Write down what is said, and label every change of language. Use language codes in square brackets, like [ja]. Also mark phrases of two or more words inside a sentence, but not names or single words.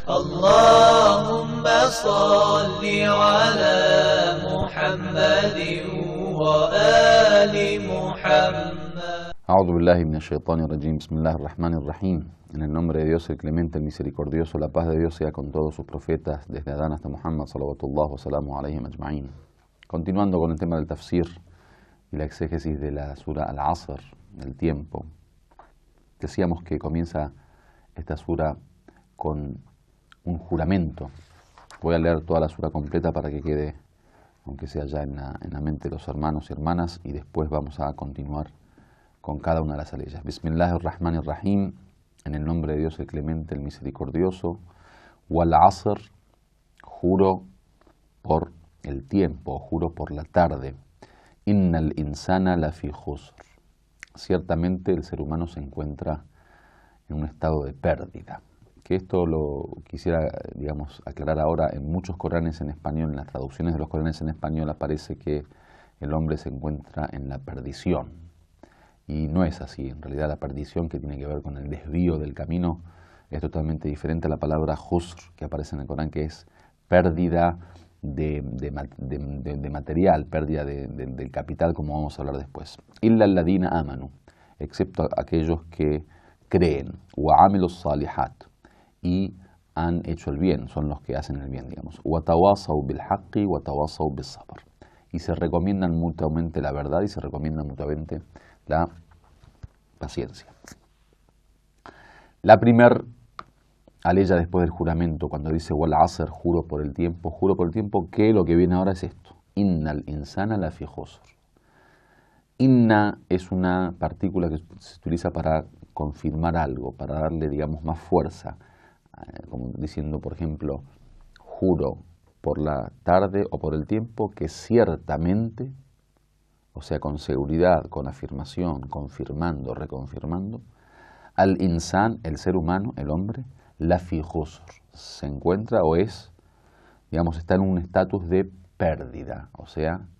[ar] اللهم صل على محمد وآل محمد. أعوذ بالله من الشيطان الرجيم. بسم الله الرحمن الرحيم. [es] En el nombre de Dios, el clemente, el misericordioso, la paz de Dios sea con todos sus profetas, desde Adán hasta Muhammad, [ar] صلوات الله وسلامه عليهم أجمعين. [es] Continuando con el tema del tafsir y la exégesis de la sura Al-Asr, el tiempo, decíamos que comienza esta sura con un juramento. Voy a leer toda la sura completa para que quede, aunque sea ya en la mente de los hermanos y hermanas, y después vamos a continuar con cada una de las aleyas. Bismillahirrahmanirrahim, en el nombre de Dios el clemente, el misericordioso. [ar] والعصر, [es] juro por el tiempo, juro por la tarde. [ar] إن الإنسان لفي خسر, [es] ciertamente el ser humano se encuentra en un estado de pérdida. Que esto lo quisiera, aclarar ahora. En muchos Coranes en español, en las traducciones de los Coranes en español, aparece que el hombre se encuentra en la perdición. Y no es así. En realidad la perdición, que tiene que ver con el desvío del camino, es totalmente diferente a la palabra khusr que aparece en el Corán, que es pérdida de material, pérdida del capital, como vamos a hablar después. [ar] إلا الذين آمنوا, [es] excepto aquellos que creen, [ar] وعملوا الصالحات, [es] y han hecho el bien, son los que hacen el bien, digamos. [ar] وتواصوا بالحق وتواصوا بالصبر, [es] y se recomiendan mutuamente la verdad y se recomiendan mutuamente la paciencia. La primer aleya después del juramento, cuando dice [ar] والعصر, [es] juro por el tiempo, que lo que viene ahora es esto: [ar] إن الإنسان لفي خسر. [es] Inna es una partícula que se utiliza para confirmar algo, para darle, más fuerza, como diciendo, por ejemplo, juro por la tarde o por el tiempo que ciertamente, o sea, con seguridad, con afirmación, confirmando, reconfirmando, [ar] الإنسان, [es] el ser humano, el hombre, [ar] لفي خسر, [es] se encuentra o es, está en un estatus de pérdida, o sea,